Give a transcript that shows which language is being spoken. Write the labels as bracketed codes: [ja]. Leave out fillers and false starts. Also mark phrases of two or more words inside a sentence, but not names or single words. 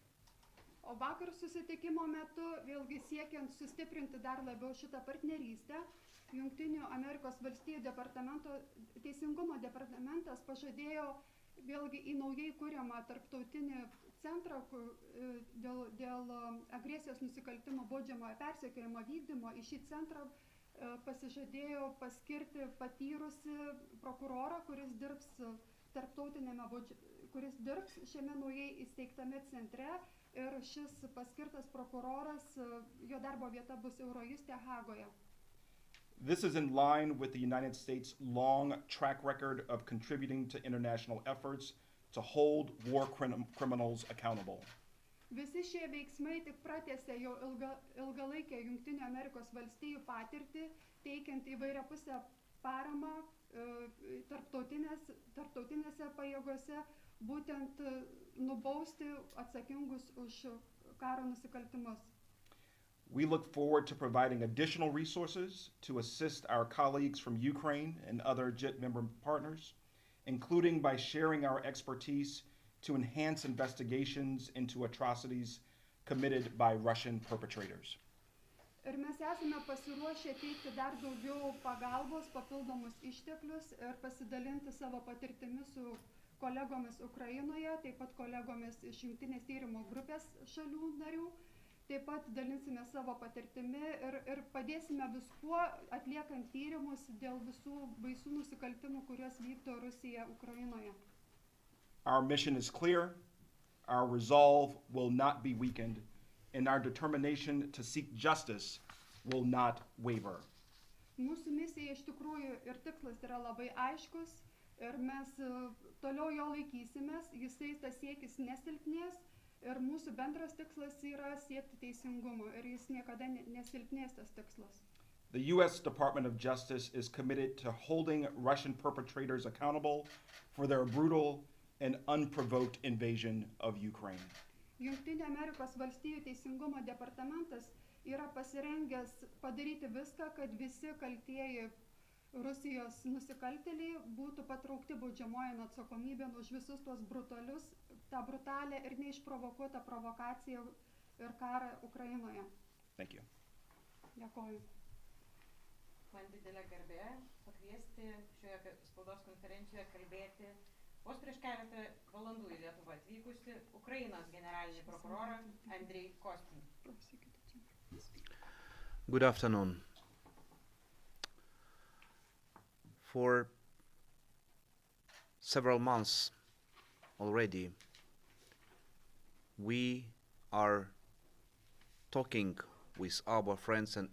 [lt] O vakar susitikimo metu, vėlgi siekiant sustiprinti dar labiau šitą partnerystę, Jungtinių Amerikos valstijų teisingumo departamentas pažadėjo vėlgi į naujai kuriamą tarptautinį centrą dėl agresijos nusikaltimo baudžiamojo persekiojimo vykdymo. Į šį centrą pasižadėjo paskirti patyrusi prokurorą, kuris dirbs šiame naujai įsteigtame centre. Ir šis paskirtas prokuroras, jo darbo vieta bus Eurojuste Hagoje. [en] This is in line with the United States' long track record of contributing to international efforts to hold war criminals accountable. [lt] Visi šie veiksmai tik pratęsė jau ilgalaikę Jungtinių Amerikos valstijų patirtį, teikiant įvairiapusę paramą tarptautinėse pajėgose, būtent nubausti atsakingus už karo nusikaltimus. [en] We look forward to providing additional resources to assist our colleagues from Ukraine and other JIT member partners, including by sharing our expertise to enhance investigations into atrocities committed by Russian perpetrators. [lt] Ir mes esame pasiruošę teikti dar daugiau pagalbos, papildomus išteklius ir pasidalinti savo patirtimi su kolegomis Ukrainoje, taip pat kolegomis iš Jungtinės tyrimų grupės šalių narių. Taip pat dalinsime savo patirtimi ir padėsime viskuo atliekant tyrimus dėl visų baisių nusikaltimų, kuriuos vykdo Rusija Ukrainoje. [en] Our mission is clear, our resolve will not be weakened, and our determination to seek justice will not waver. [lt] Mūsų misija iš tikrųjų ir tikslas yra labai aiškus. Ir mes toliau jo laikysimės, jisai tas siekis nesilpnės ir mūsų bendras tikslas yra siekti teisingumo ir jis niekada nesilpnės tas tikslas. [en] The U.S. Department of Justice is committed to holding Russian perpetrators accountable for their brutal and unprovoked invasion of Ukraine. [lt] Jungtinių Amerikos valstijų teisingumo departamentas yra pasirengęs padaryti viską, kad visi kaltieji Rusijos nusikaltėliai būtų patraukti baudžiamojon atsakomybėn už visus tuos tą brutalią ir neišprovokuotą provokaciją ir karą Ukrainoje. [en] Thank you. [lt] Dėkoju. Man didelė garbė pakviesti šioje spaudos konferencijoje kalbėti vos prieš keletą valandų į Lietuvą atvykusi Ukrainos generalinį prokurorą Andrei Kostin. [en] Good afternoon. For several months already, we are talking with our friends and